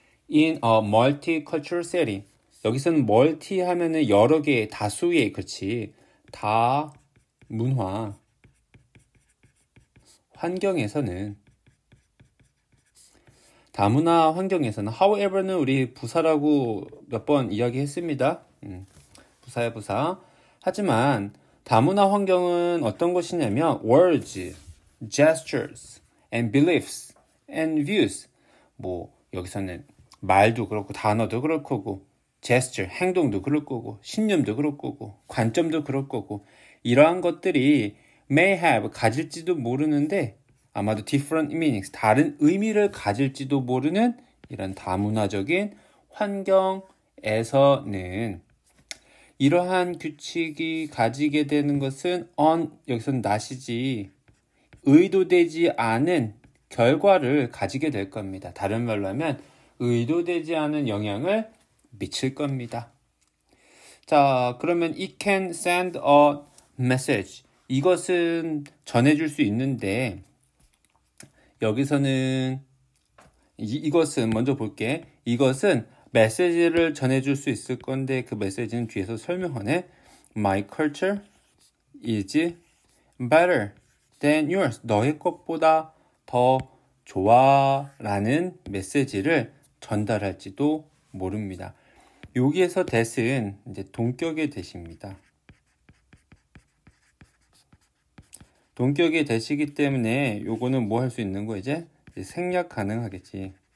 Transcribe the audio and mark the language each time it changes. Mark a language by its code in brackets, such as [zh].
[en] In a multicultural setting, [ko] 여기서는 멀티 하면은 여러 개의, 다수의, 그렇지, 다 문화 환경에서는 다문화 환경에서는 however는 우리 부사라고 몇 번 이야기했습니다. 부사야 부사. 하지만 다문화 환경은 어떤 것이냐면 [en] words, gestures, and beliefs, and views. [ko] 뭐 여기서는 말도 그렇고 단어도 그럴 거고 gesture, 행동도 그럴 거고 신념도 그럴 거고 관점도 그럴 거고 이러한 것들이 [en] may have, [ko] 가질지도 모르는데 아마도 [en] different meanings, [ko] 다른 의미를 가질지도 모르는 이런 다문화적인 환경에서는 이러한 규칙이 가지게 되는 것은 여기서는 not이지 의도되지 않은 결과를 가지게 될 겁니다. 다른 말로 하면 의도되지 않은 영향을 미칠 겁니다. 자, 그러면 [en] it can send a message. [ko] 이것은 전해줄 수 있는데 여기서는 이것은 먼저 볼게. 이것은 메시지를 전해줄 수 있을 건데 그 메시지는 뒤에서 설명하네. [en] My culture is better than yours. [ko] 너의 것보다 더 좋아 라는 메시지를 전달할지도 모릅니다. 여기에서 that은 이제 동격의 that입니다. 동격의 that이기 때문에 요거는 뭐 할 수 있는 거 이제 생략 가능하겠지.